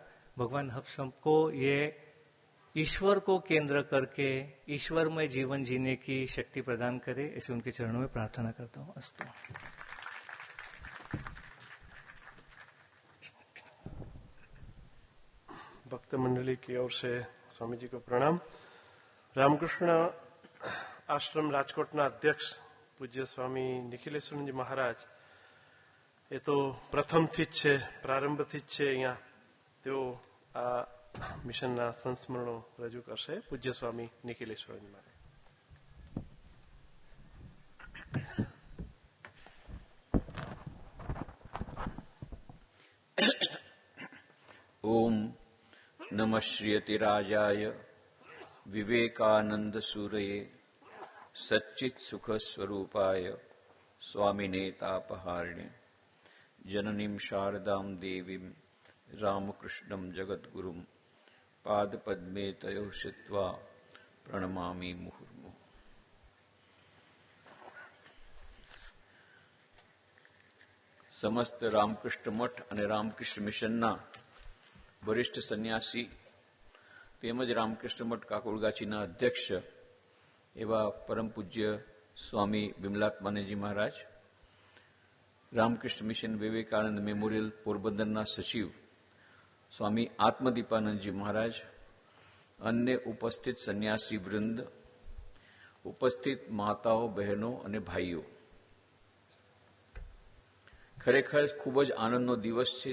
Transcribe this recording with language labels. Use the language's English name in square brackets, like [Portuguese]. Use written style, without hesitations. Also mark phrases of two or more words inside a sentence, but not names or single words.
[Hindi] भगवान हम सबको ये ईश्वर को केंद्र करके ईश्वरमय जीवन जीने की शक्ति प्रदान करे, ऐसे उनके चरणों में प्रार्थना करता हूँ। अस्तु। भक्त मंडली की ओर से स्वामी जी को प्रणाम। [Gujarati] રામકૃષ્ણ આશ્રમ રાજકોટના અધ્યક્ષ પૂજ્ય સ્વામી નિખિલેશ્વરજી મહારાજ એ તો પ્રથમથી જ છે, પ્રારંભથી જ છે અહીંયા, તેઓ આ મિશનના સંસ્મરણો રજૂ કરશે. પૂજ્ય સ્વામી નિખિલેશ્વરજી મહારાજ. [Sanskrit] ओम नमः श्रीयतिराजाय विवेकानंद सूरये सच्चित सुख स्वरूपाय स्वामिने तापहारिणे जननीं शारदां देवीं रामकृष्णं जगद्गुरुं पादपद्मे तयो श्रित्वा प्रणमामि मुहुर्मुहुः। [Gujarati] સમસ્ત રામકૃષ્ણ મઠ અને રામકૃષ્ણ મિશનના વરિષ્ઠ સંન્યાસી તેમજ રામકૃષ્ણ મઠ કાકોડગાછીના અધ્યક્ષ એવા પરમ પૂજ્ય સ્વામી બિમલાત્માનંદજી મહારાજ, રામકૃષ્ણ મિશન વિવેકાનંદ મેમોરિયલ પોરબંદરના સચિવ સ્વામી આત્મદીપાનંદજી મહારાજ, અન્ય ઉપસ્થિત સંન્યાસી વૃંદ, ઉપસ્થિત માતાઓ, બહેનો અને ભાઈઓ, ખરેખર ખૂબ જ આનંદનો દિવસ છે.